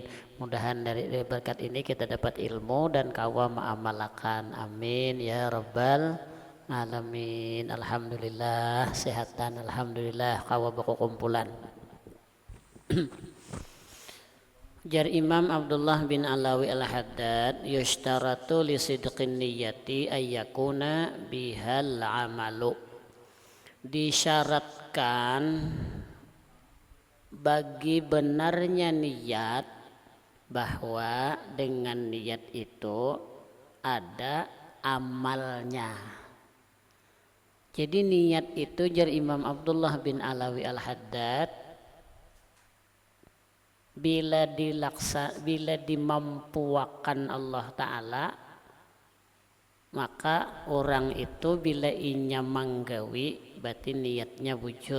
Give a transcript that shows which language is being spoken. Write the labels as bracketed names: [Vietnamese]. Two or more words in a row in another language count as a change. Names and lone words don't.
[Banjar] Mudahan dari berkat ini kita dapat ilmu dan kawa ma'amalakan, [Arabic] آمين يا رب العالمين. [Banjar] Alhamdulillah sehatan, alhamdulillah kawa baku kumpulan. [Arabic] Jar Imam Abdullah bin Alawi al-Haddad, يشترط لصدق النية أن يكون بها العمل. [Banjar] Disyaratkan bagi benarnya niat bahwa dengan niat itu ada amalnya. Jadi niat itu jar Imam Abdullah bin Alawi al-Haddad bila dimampuakan Allah Ta'ala, maka orang itu bila inya manggawi berarti niatnya bujur.